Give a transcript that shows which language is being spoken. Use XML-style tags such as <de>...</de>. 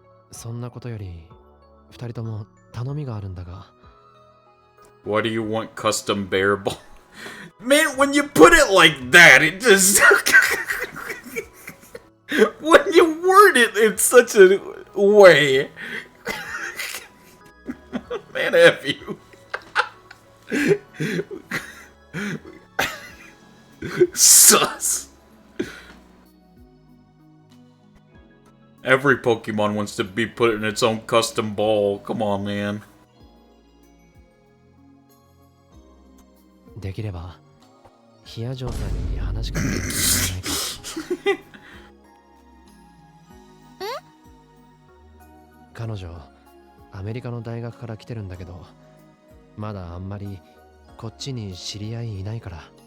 <ja>そんなことより、二人とも頼みがあるんだが。</ja> <en>Why do you want custom bear ball? Man, when you put it like that, it just... when you word it in such a way... Man, F you. Sus. Every Pokemon wants to be put in its own custom ball. Come on, man.</en> <ja>できれば、ヒアジョーさんに話しかけてもらえないか。彼女、アメリカの大学から来てるんだけど、まだあんまりこっちに知り合いいないから。</ja>